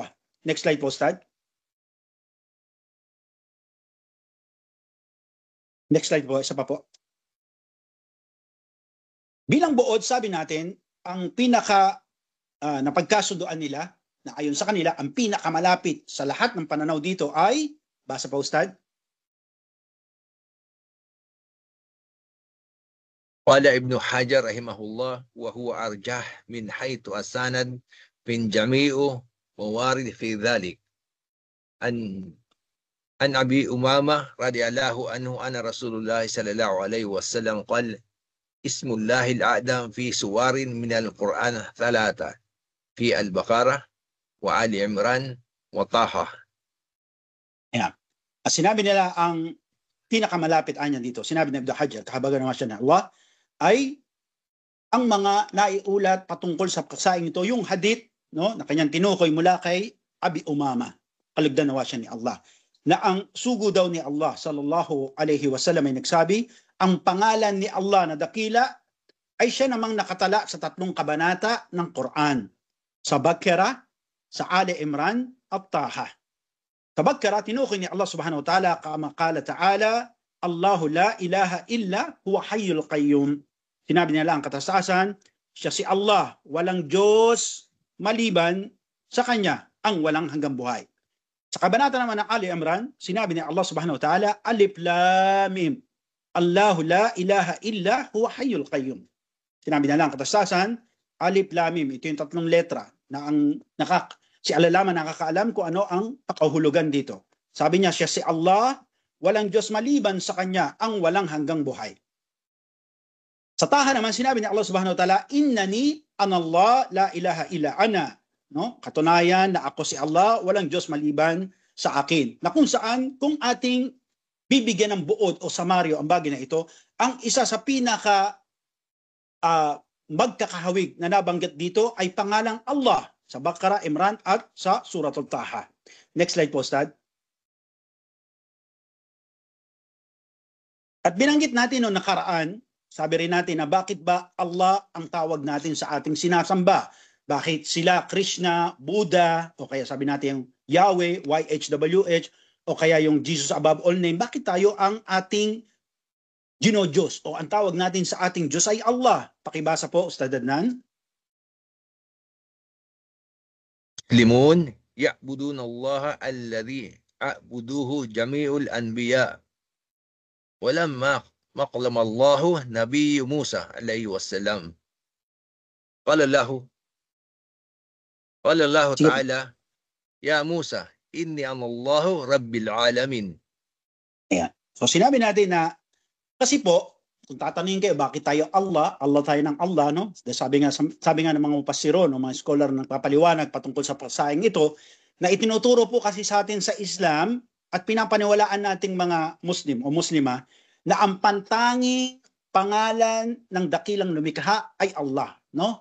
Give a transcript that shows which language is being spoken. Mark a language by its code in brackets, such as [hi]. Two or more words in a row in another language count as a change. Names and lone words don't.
[en] Next slide [tl] po, Ustad. [en] Next slide [tl] po, isa pa po. Bilang buod, sabi natin, ang pinaka napagkasunduan nila, na ayon sa kanila, ang pinakamalapit sa lahat ng pananaw dito ay, basa pa, Ustad. [ar] قال ابن حجر رحمه الله وهو أرجح من حيث السند من جميع موارد في ذلك عن أبي أمامة رضي الله عنه أن رسول الله صلى الله عليه وسلم قال اسم الله الأعظم في سور من القرآن 3 في البقرة وآل عمران وطه. [en] Yeah. [tl] Sinabi nila ang pinakamalapit anya dito. Sinabi ni Ibn Hajar, kahabagan naman siya na Allah, ay ang mga naiulat patungkol sa kasaing ito, yung hadith, no, na kanyang tinukoy mula kay Abi Umama, kalugdan nawa siya ni Allah, na ang sugo daw ni Allah [ar] صلى الله عليه وسلم [tl] ay nagsabi, ang pangalan ni Allah na dakila ay siya namang nakatala sa 3 kabanata ng Quran, sa Baqarah, sa Ali Imran at Taha. Sa Baqarah, tinukoy ni Allah [ar] سبحانه وتعالى كما قال تعالى الله لا إله إلا هو الحي القيوم. [tl] Sinabi nila ang katastasan, siya si Allah, walang Diyos maliban sa Kanya, ang walang hanggang buhay. Sa kabanata naman ng Ali Imran, sinabi ni Allah [ar] سبحانه وتعالى الم الله لا إله إلا هو الحي القيوم. [tl] Sinabi nila ang katastasan, [ar] الم, [tl] ito yung 3 letra na ang si Allah lamang nakakaalam kung ano ang pakahulugan dito. Sabi niya, siya si Allah, walang Diyos maliban sa Kanya, ang walang hanggang buhay. Sa Taha naman, sinabi ni Allah [ar] سبحانه وتعالى إنني أنا الله لا إله إلا أنا. [tl] No? Katunayan na ako si Allah, walang Diyos maliban sa akin. Na kung saan, kung ating bibigyan ng buod o samaryo ang bagay na ito, ang isa sa pinaka magkakahawig na nabanggit dito ay pangalang Allah sa Baqarah, Imran at sa Suratul Taha. [en] Next slide [tl] po, Ustad. At binanggit natin noong nakaraan, sabi rin natin na bakit ba Allah ang tawag natin sa ating sinasamba? Bakit sila Krishna, Buddha, o kaya sabi natin yung Yahweh, YHWH, o kaya yung Jesus above all name, bakit tayo ang ating Diyos o ang tawag natin sa ating Diyos ay Allah? Pakibasa po, Ustad Adnan. [ar] مسلمون يعبدون الله الذي أعبده جميع الأنبياء. ولما كلم الله نبي موسى عليه السلام. قال الله تعالى يا موسى إني أنا الله رب العالمين. [tl] Ayan. So sinabi natin na, kasi po, kung tatanungin kayo, bakit tayo Allah tayo ng Allah, no? Sabi nga ng mga mupassiro, no, mga scholar na nagpapaliwanag patungkol sa pasaing ito, na itinuturo po kasi sa atin sa Islam at pinapaniwalaan nating mga Muslim o Muslima na ang pantanging pangalan ng dakilang lumikha ay Allah, no?